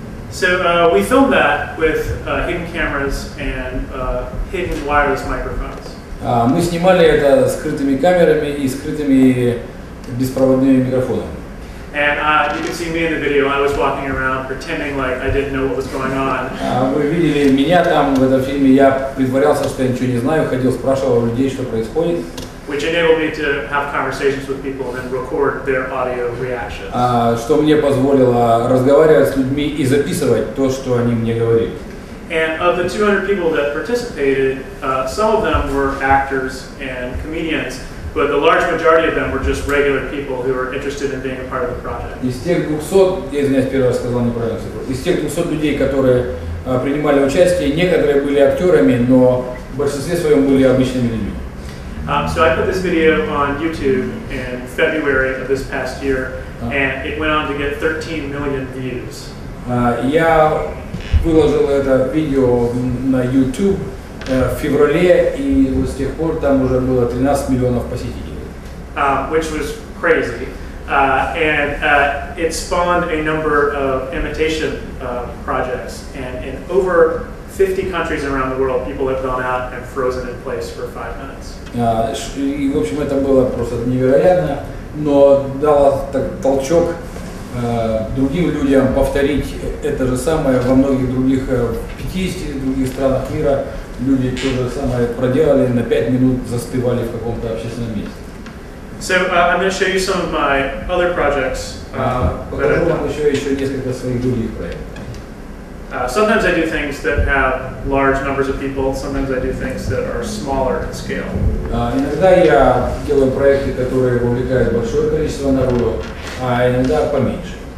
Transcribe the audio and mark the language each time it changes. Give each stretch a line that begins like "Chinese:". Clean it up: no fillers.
English: So we filmed that with hidden cameras and hidden wireless microphones.
Russian: Мы снимали это скрытыми камерами и скрытыми беспроводными микрофонами.
English: And you can see me in the video. I was walking around pretending like I didn't know what was going on.
Russian: Вы видели меня там в этом фильме. Я притворялся, что я ничего не знаю, ходил, спрашивал у людей, что происходит.
English: Which enabled me to have conversations with people and record their audio reactions.
Russian: Что мне позволило разговаривать с людьми и записывать то, что они мне говорили.
English: And of the 200 people that participated, some of them were actors and comedians, but the large majority of them were just regular people who were interested in being a part of the project.
Russian: Из тех 200, я извиняюсь, первый раз сказал неправильно цифру, из тех 200 людей, которые принимали участие, некоторые были актерами, но в большинстве своем были обычными людьми.
English: So I put this video on YouTube in February of this past year, and it went on to get 13 million views.
Russian: Я выложил это видео на YouTube в феврале, и вот с тех пор там уже было 13 миллионов посетителей.
English: Which was crazy. And it spawned a number of imitation projects, and in over 50 countries around the world, people have gone out and frozen in place for 5 minutes.
Russian: И, в общем, это было просто невероятно, но дало толчок другим людям повторить это же самое во многих других, в 50 других странах мира. Люди то же самое проделали, на 5 минут застывали в каком-то общественном месте.
English: So I'm going to show you some of my other projects.
Russian: Покажу вам еще несколько своих других проектов.
English: Sometimes I do things that have large numbers of people. Sometimes I do things that are smaller in scale.
Russian: Иногда я делаю проекты, которые вовлекают большое количество народу, а иногда поменьше.